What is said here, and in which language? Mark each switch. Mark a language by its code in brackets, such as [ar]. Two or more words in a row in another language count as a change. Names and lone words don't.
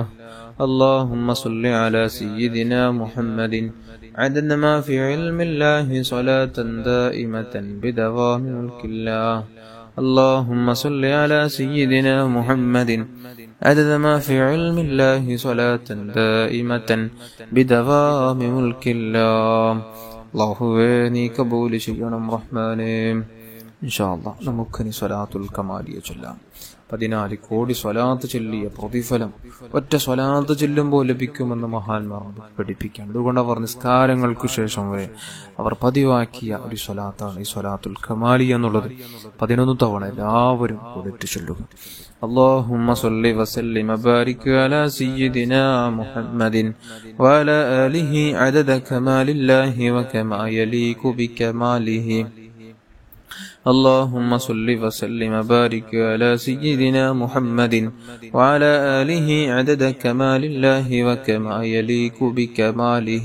[ar] اللهم صل على سيدنا محمد عدد ما في علم الله صلاة دائمة بدوام ملك الله. اللهم صل على سيدنا محمد عدد ما في علم الله صلاة دائمة بدوام ملك الله. [ml] അല്ലാഹുവേ നീ കബൂൽ ചെയ്യണം റഹ്മാനേ. [ar] إن شاء الله [ml] നമുക്കിനി സ്വലാത്തുൽ കമാലിയ ചൊല്ലാം. 14 കോടി സ്വലാത്ത് ചൊല്ലിയ പ്രതിഫലം ഒറ്റ സ്വലാത്ത് ചൊല്ലുമ്പോൾ ലഭിക്കുമെന്ന് മഹാന്മാർ പഠിപ്പിക്കുകയാണ്. അതുകൊണ്ട് അവർ നിസ്കാരങ്ങൾക്ക് ശേഷം വരെ അവർ പതിവാക്കിയ ഒരു സ്വലാത്താണ് ഈ സ്വലാത്തുൽ കമാലിയ എന്നുള്ളത്. 11 തവണ എല്ലാവരും കൂടിയിട്ട് ചൊല്ലുക. [ar] اللهم صل وسلم وبارك على سيدنا محمد وعلى آله عدد كمال الله وكما يليق بكماله. اللهم صل وسلم وبارك على سيدنا محمد وعلى آله عدد كمال الله وكما يليق بكماله.